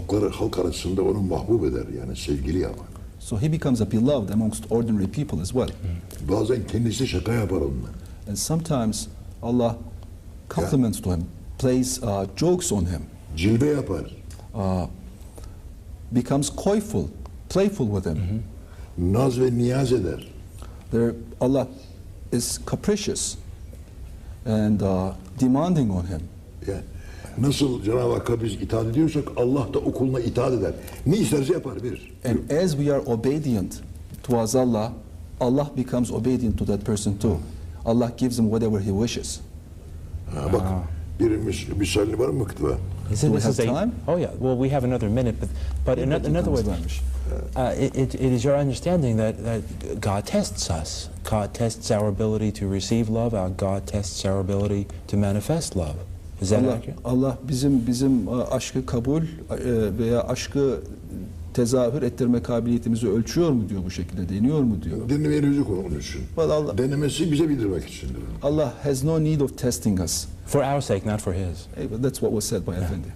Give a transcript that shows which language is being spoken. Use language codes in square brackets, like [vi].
[tr] halk arasında onu mahbub eder, yani sevgili yapar. [en] So he becomes a beloved amongst ordinary people as well. [tr] Bazen kendisi şaka yapar onunla. [en] And sometimes Allah compliments to him, plays jokes on him, [tr] Cilve yapar. [en] becomes playful with him. [tr] Naz ve niyaz eder. [en] Allah is capricious and demanding on him. [tr] Yani nasıl Cenab-ı Hakk'a biz itaat ediyorsak Allah da o kuluna itaat eder. Ne isterse yapar, verir. [en] And as we are obedient towards Allah, Allah becomes obedient to that person too. Allah gives him whatever he wishes. [tr] Ha, bak bir misalini var mı kıtva? [en] Do we have time? Oh yeah. Well, we have another minute, but another way. It is your understanding that God tests us. God tests our ability to receive love. God tests our ability to manifest love. Is that accurate? [tr] Allah bizim aşkı kabul veya aşkı tezahür ettirme kabiliyetimizi ölçüyor mu diyor, bu şekilde deniyor mu diyor. Denemeye rüzük onun için. Denemesi bize bildirmek içindir. [en] Allah has no need of testing us. For our sake, not for His. But that's what was said by Efendi.